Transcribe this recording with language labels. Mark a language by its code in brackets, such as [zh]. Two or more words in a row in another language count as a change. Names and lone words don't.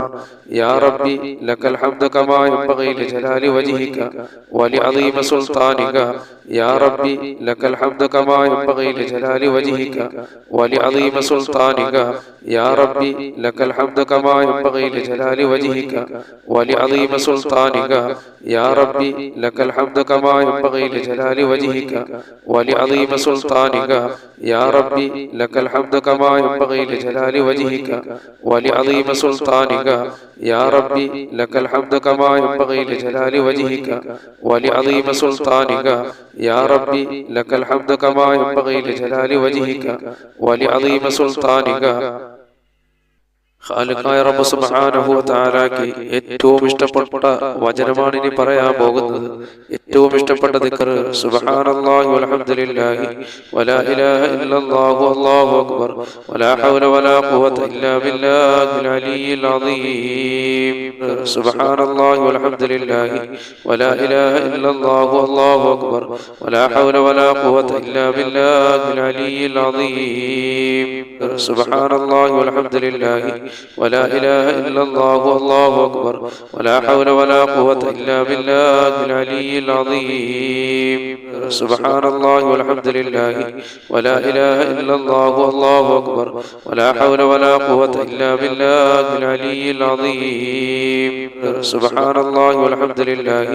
[ar] يا ربي لك الحمد كما ينبغي لجلال وجهك ولعظيم سلطانك يا ربي لك الحمد كما ينبغي لجلال وجهك ولعظيم سلطانك يا ربي لك الحمد كما ينبغي لجلال وجهك ولعظيم سلطانك يا ربي لك الحمد كما ينبغي لجلال وجهك ولعظيم سلطانك يا ربي لك الحمد كما ينبغي لجلال وجهك ولعظيم سلطانك يا ربي لك الحمد كما ينبغي لجلال وجهك ولعظيم سلطانك يا ربي لك الحمد كما ينبغي لجلال وجهك ولعظيم سلطانك. [ml] ഖാലിഖായ റബ്ബ് [ar] سبحانه وتعالى [ml] ഏറ്റവും ഇഷ്ടപ്പെട്ട വചനമാണ് ഇനി പറയാൻ പോകുന്നത്. ഏറ്റവും ഇഷ്ടപ്പെട്ട ദിക്ർ [ar] سبحان الله والحمد لله ولا إله إلا الله والله أكبر ولا حول ولا قوة إلا بالله العلي العظيم. سبحان الله والحمد لله ولا إله إلا الله والله أكبر ولا حول ولا قوة إلا بالله العلي العظيم. سبحان الله والحمد لله ولا إله إلا الله والله أكبر ولا حول ولا قوة إلا بالله العلي العظيم سبحان الله والحمد لله ولا إله إلا الله والله أكبر ولا حول ولا قوة إلا بالله العلي العظيم سبحان الله والحمد لله